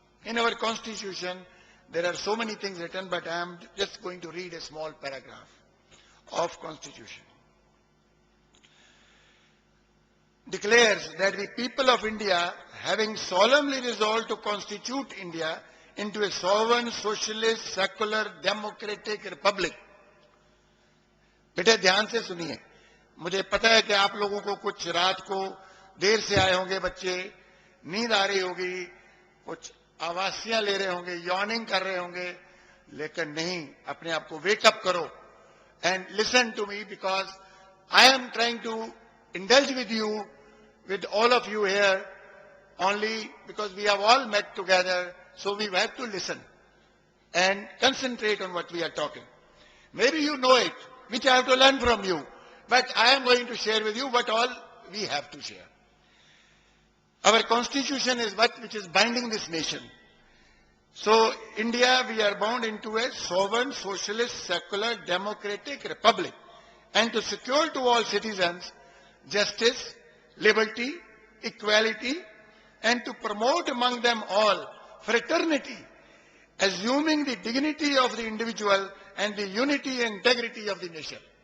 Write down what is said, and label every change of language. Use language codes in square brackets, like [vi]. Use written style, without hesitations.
[en] In our constitution, there are so many things written, but I am just going to read a small paragraph of constitution. Declares that the people of India, having solemnly resolved to constitute India into a sovereign, socialist, secular, democratic republic. [hi] बेटे ध्यान से सुनिए, मुझे पता है कि आप लोगों को कुछ रात को देर से आए होंगे बच्चे, नींद आ रही होगी, कुछ आवासियां ले रहे होंगे, यॉर्निंग कर रहे होंगे, लेकिन नहीं, अपने आप को वेकअप करो [en] And listen to me, because I am trying to indulge with you, with all of you here, only because we have all met together, so we have to listen and concentrate on what we are talking. Maybe you know it, which I have to learn from you, but I am going to share with you what all we have to share. Our constitution is which is binding this nation. So, India, we are bound into a sovereign, socialist, secular, democratic republic, and to secure to all citizens justice, liberty, equality, and to promote among them all fraternity, assuming the dignity of the individual and the unity and integrity of the nation.